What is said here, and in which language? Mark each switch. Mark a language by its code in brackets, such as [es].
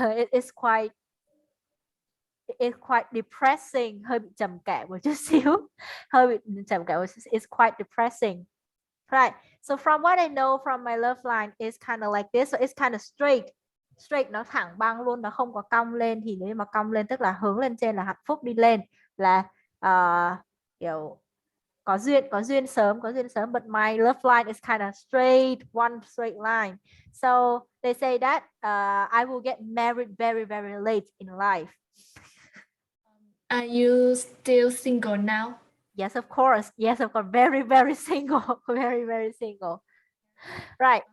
[en] It's quite depressing, [vi] hơi bị trầm cảm một chút xíu, hơi bị trầm cảm. [en] It's quite depressing, right? So from what I know from my love line, it's kind of like this. So it's kind of straight, [vi] nó thẳng băng luôn, nó không có cong lên. Thì nếu mà cong lên tức là hướng lên trên là hạnh phúc, đi lên là kiểu có duyên sớm. [en] But my love line is kind of straight, one straight line. So they say that I will get married very very late in life. Are you still single now? Yes, of course. Very very single. Very very single. Right.